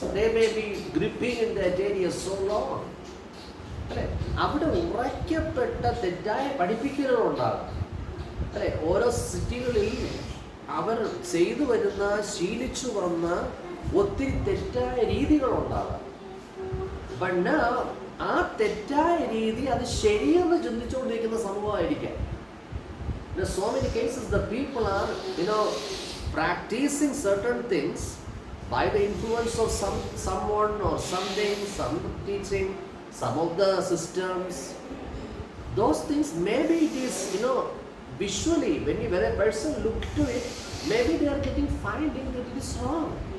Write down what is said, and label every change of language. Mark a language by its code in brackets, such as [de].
[en] They may be gripping in that area so long. [ml] അവിടെ ഉറയ്ക്കപ്പെട്ട തെറ്റായ പഠിപ്പിക്കലുകളുണ്ടാകും. അല്ലെ, ഓരോ സിറ്റികളിൽ അവർ ചെയ്തു വരുന്ന, ശീലിച്ചു വന്ന ഒത്തിരി തെറ്റായ രീതികളുണ്ടാകാം. പണ്ട് ആ തെറ്റായ രീതി അത് ശരിയെന്ന് ചിന്തിച്ചുകൊണ്ടിരിക്കുന്ന സമൂഹമായിരിക്കാം. [en] So many cases the people are practicing certain things by the influence of someone or something, some teaching, some of the systems. Those things, maybe it is visually, when a person look to it, maybe they are finding that it is wrong.